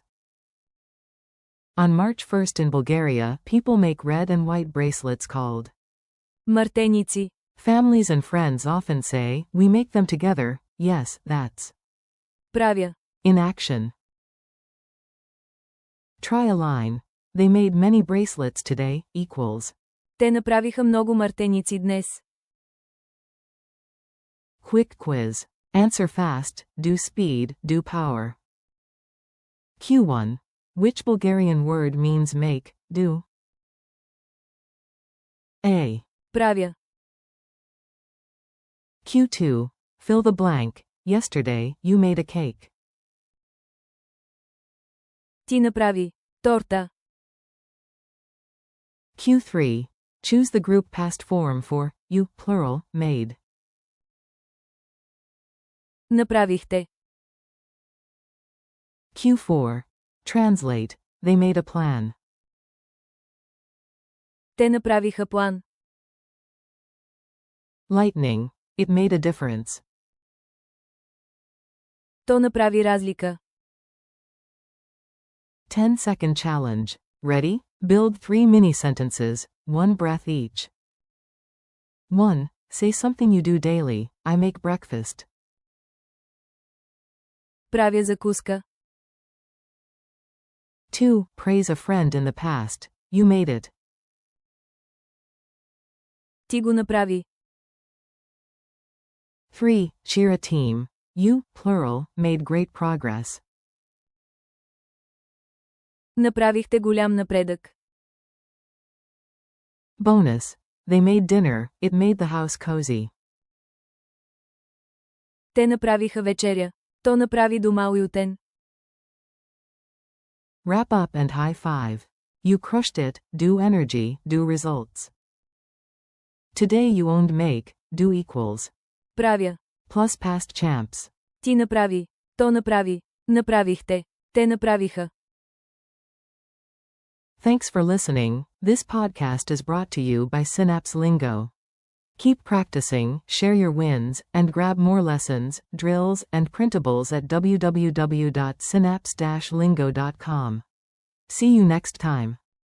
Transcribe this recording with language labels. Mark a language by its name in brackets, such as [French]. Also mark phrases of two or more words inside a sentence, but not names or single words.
[English] On March 1st in Bulgaria, people make red and white bracelets called [Bulgarian] Мартеници. [English] Families and friends often say, we make them together, yes, that's [Bulgarian] Правя. [English] in action. Try a line. They made many bracelets today, equals. [Bulgarian] Те направиха много мартеници днес. [English] Quick quiz. Answer fast, do speed, do power. Q1. Which Bulgarian word means make, do? A. [Bulgarian] Правя. [English] Q2. Fill the blank. Yesterday, you made a cake. [Bulgarian] Ти направи. Торта. [English] Q3. Choose the group past form for, you, plural, made. [Bulgarian] Направихте. [English] Q4. Translate. They made a plan. [Bulgarian] Те направиха план. [English] Lightning. It made a difference. [Bulgarian] То направи разлика. [English] 10-second challenge. Ready? Build 3 mini sentences, 1 breath each. 1. Say something you do daily. I make breakfast. [Bulgarian] Правя закуска. [English] 2. Praise a friend in the past. You made it. [Bulgarian] Ти го направи. [English] 3. Cheer a team. You, plural, made great progress. [Bulgarian] Направихте голям напредък. [English] Bonus. They made dinner. It made the house cozy. [Bulgarian] Те направиха вечеря. То направи дома уютен. [English] Wrap up and high five. You crushed it, do energy, do results. Today you owned make, do equals. [Bulgarian] Правя. [English] Plus past champs. [Bulgarian] Ти направи. То направи. Направихте. Те направиха. [English] Thanks for listening. This podcast is brought to you by Synapse Lingo. Keep practicing, share your wins, and grab more lessons, drills, and printables at www.synapse-lingo.com. See you next time.